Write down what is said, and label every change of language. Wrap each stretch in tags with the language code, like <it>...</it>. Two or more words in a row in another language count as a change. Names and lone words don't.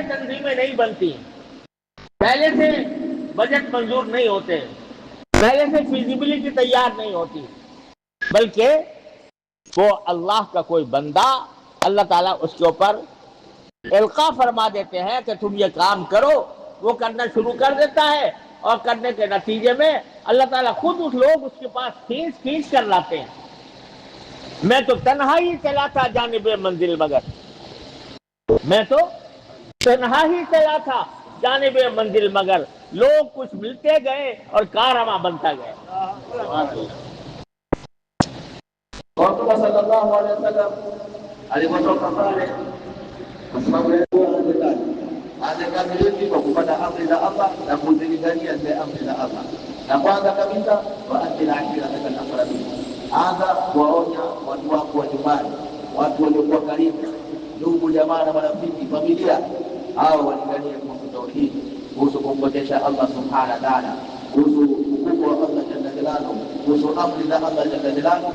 <ur>تنظیمیں نہیں بنتی، پہلے سے بجٹ منظور نہیں ہوتے، پہلے سے فیزیبلٹی تیار نہیں ہوتی، بلکہ وہ اللہ کا کوئی بندہ اللہ تعالیٰ اس کے اوپر القاء فرما دیتے ہیں کہ تم یہ کام کرو، وہ کرنا شروع کر دیتا ہے، اور کرنے کے نتیجے میں اللہ تعالیٰ خود اس لوگ اس کے پاس کھینچ کر لاتے ہیں۔ میں تو تنہا ہی چلا تھا جانب منزل مگر، میں تو تنہا ہی چلا تھا جانب منزل مگر، لوگ کچھ ملتے گئے اور کارواں بنتا گیا۔</ur> <sw>Rasulullah</sw> <ar>صلى الله عليه وسلم</ar> <sw>alipotoka pale, kwa sababu ya amekamiliki kwa kupata amri za Allah na kuzilingania zile amri za Allah. Na kwanza kabisa</sw> <ar>وأنذر عشيرتك الأقربين,</ar> <sw>anza kuwaonya watu wako wa nyumbani, watu waliokuwa karibu, ndugu jamaa na marafiki, familia, hao walinganie kuhusu tauhid, kuhusu kumpokesha Allah</sw> <ar>سبحانه وتعالى,</ar> <sw>kuhusu ukubwa wa Allah</sw> <ar>جل جلاله,</ar> <sw>kuhusu amri za Allah</sw> <ar>جل جلاله.</ar>